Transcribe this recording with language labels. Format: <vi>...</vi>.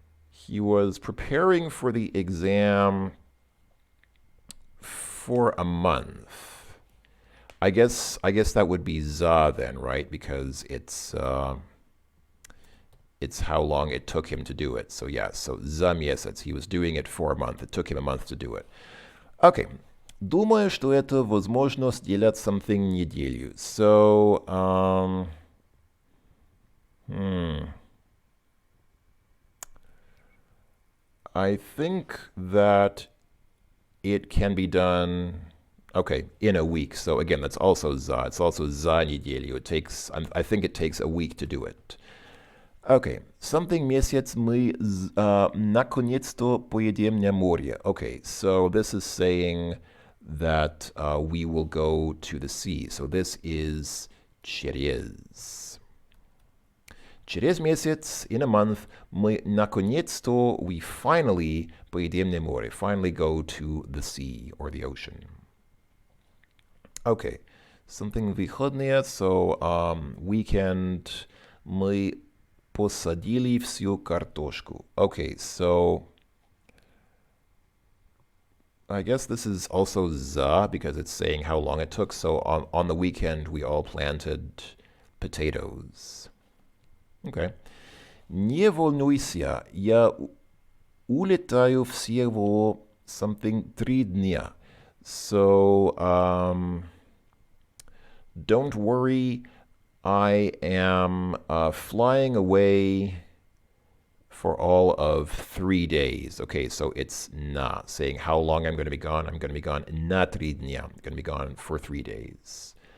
<en>He was preparing for the exam for a month. I guess that would be za then, right? Because it's how long it took him to do it. So yeah, so</en> <ru>за месяц.</ru> <en>He was doing it for a month. It took him a month to do it. Okay.</en> <ru>Думаю, что это возможно сделать something неделю.</ru> <en>So, I think that it can be done, okay, in a week. So again, that's also za. It's also</en> <ru>за неделю.</ru> <en>I think it takes a week to do it.</en> <ru>Okay, something месяц мы наконец-то поедем на море.</ru> <en>Okay, so this is saying that we will go to the sea. So this is через.</en> <ru>Через месяц,</ru> <en>in a month,</en> <ru>мы наконец-то,</ru> <en>we finally</en> <ru>поедем на море.</ru> <en>Finally go to the sea or the ocean. Okay,</en> <ru>something выходные.</ru> <en>So weekend,</en> <ru>мы посадили всю картошку.</ru> <en>Okay, so I guess this is also za because it's saying how long it took. So on the weekend, we all planted potatoes. Okay.</en> <ru>Не волнуйся, я улетаю всего something 3 дня.</ru> <en>So, don't worry, I am flying away for all of 3 days. Okay, so it's na, saying how long I'm going to be gone. I'm going to be gone na 3 dня. I'm going to be gone for 3 days.</en>